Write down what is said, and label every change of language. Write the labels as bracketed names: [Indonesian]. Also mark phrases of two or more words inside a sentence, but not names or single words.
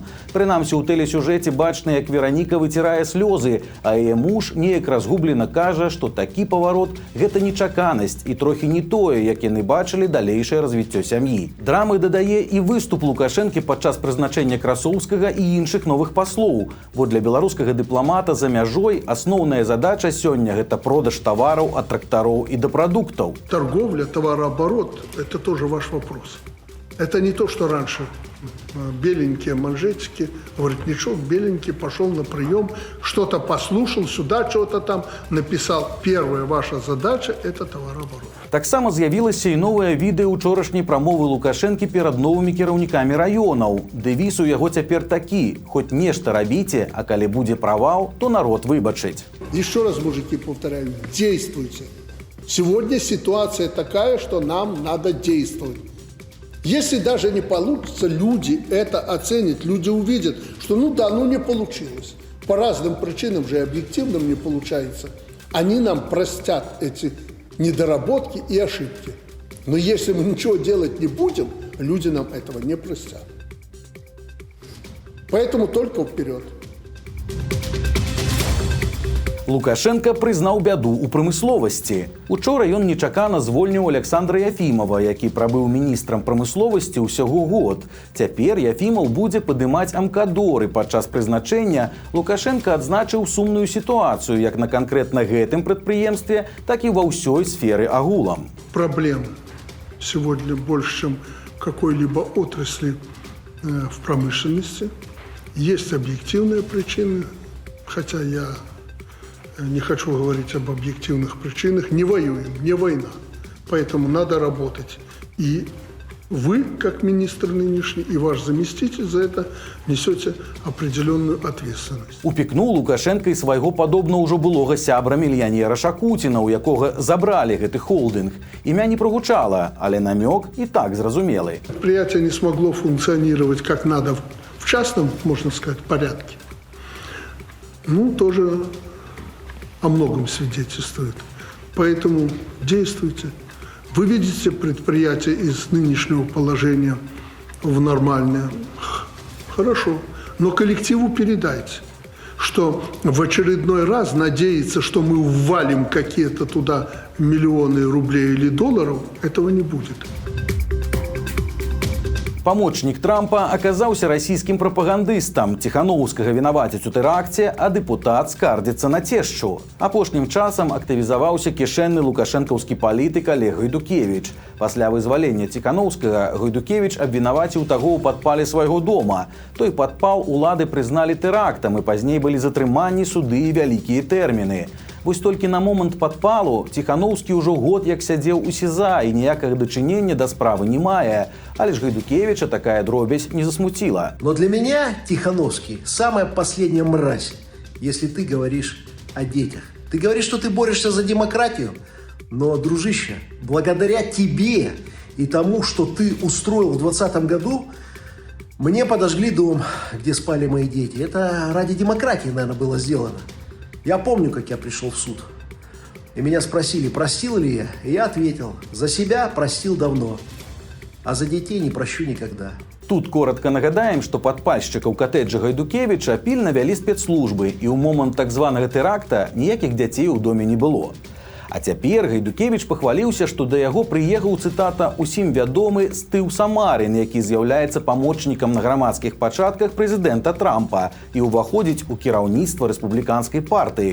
[Belarusian] Прынамсі, у тэлесюжэце бачна, як Вераніка выцірае слёзы, а яе муж неяк разгублена кажа, што такі паварот – гэта нечаканасць і трохі не тое, як яны бачылі далейшае развіццё сям'і. Драмы дадае і выступ Лукашэнкі падчас прызначэння Красоўскага і іншых новых паслоў. Бо для беларускага дыпламата за мяжой асноўная задача сёння – гэта продаж тавараў ад трактароў і да прадуктаў. [Russian] Торговля, товарооборот – это тоже ваш вопрос. Это не то, что раньше беленькие манжетики, воротничок беленький, пошел на прием, что-то послушал, сюда что-то там написал. Первая ваша задача – это товарооборот. [Belarusian] Таксама з'явілася і новае відэа учорашняй прамовы Лукашэнкі перад новымі кіраўнікамі раёнаў. Дэвіз у яго цяпер такі: хоць нешта рабіце, а калі будзе правал, то народ выбачыць. [Russian] Еще раз, мужики, повторяю, действуйте. Сегодня ситуация такая, что нам надо действовать. Если даже не получится, люди это оценят, люди увидят, что не получилось. По разным причинам же объективным не получается. Они нам простят эти недоработки и ошибки. Но если мы ничего делать не будем, люди нам этого не простят. Поэтому только вперед. [Belarusian] Лукашенко прызнаў бяду ў прамысловасці. Учора ён нечакана звольніў Александра Яфімова, які прабыў міністрам прамысловасці ўсяго год. Цяпер Яфімаў будзе падымаць амкадоры. Падчас прызначэння Лукашенко адзначыў сумную сітуацыю як на канкрэтна гэтым прадпрыемстве, так і ва ўсёй сферы агулам. [Russian] Проблем сегодня больше, чем какой-либо отрасли в промышленности. Есть объективные причины, хотя я не хочу говорить об объективных причинах. Не воюем, не война. Поэтому надо работать. И вы, как министр нынешний, и ваш заместитель за это несете определенную ответственность. [Belarusian] Упікнуў Лукашенко і свайго падобна ўжо былога сябра мільянера Шакуціна, у якога забралі гэты холдинг. Імя не прогучала, але намёк і так зразумелы. [Russian] Предприятие не смогло функционировать как надо в частном, можно сказать, порядке. ну, тоже о многом свидетельствует. Поэтому действуйте. Выведите предприятие из нынешнего положения в нормальное. Хорошо. Но коллективу передайте, что в очередной раз надеяться, что мы ввалим какие-то туда миллионы рублей или долларов, этого не будет. [Belarusian] Памочнік Трампа аказаўся расійскім прапагандыстам. Ціханоўскага вінавацяць у тэракце, а дэпутат скардзіцца на цешчу. Апошнім часам актывізаваўся кішэнны лукашэнкаўскі палітык Олег Гайдукевіч. Пасля вызвалення Ціханоўскага Гайдукевіч абвінаваціў таго ў падпале свайго дома. Той падпал улады прызналі тэрактам, і пазней былі затрыманні, суды і вялікія тэрміны. Вось толькі на момант падпалу Ціханоўскі ўжо год як сядзеў у СІЗА і ніякага дачынення да справы не мае. Але ж Гайдукевича такая дробязь не засмутила. [Russian] Но для меня Тихановский самая последняя мразь, если ты говоришь о детях. Ты говоришь, что ты борешься за демократию, но, дружище, благодаря тебе и тому, что ты устроил в 2020 году, мне подожгли дом, где спали мои дети. Это ради демократии, наверное, было сделано. Я помню, как я пришел в суд. И меня спросили, простил ли я. И я ответил, за себя простил давно, а за детей не прощу никогда. [Belarusian] Тут коротко нагадаем, што падпальшчыкаў катэджа Гайдукевіча пільна вялі спецслужбы, і ў момант так званага тэракта ніякіх дзяцей у доме не было. А цяпер Гайдукевіч пахваліўся, што да яго прыехаў, цытата, усім вядомы Стыў Самарин, які з'яўляецца памочнікам на грамадскіх пачатках прэзідэнта Трампа і ўваходзіць у кіраўніцтва рэспубліканскай партыі.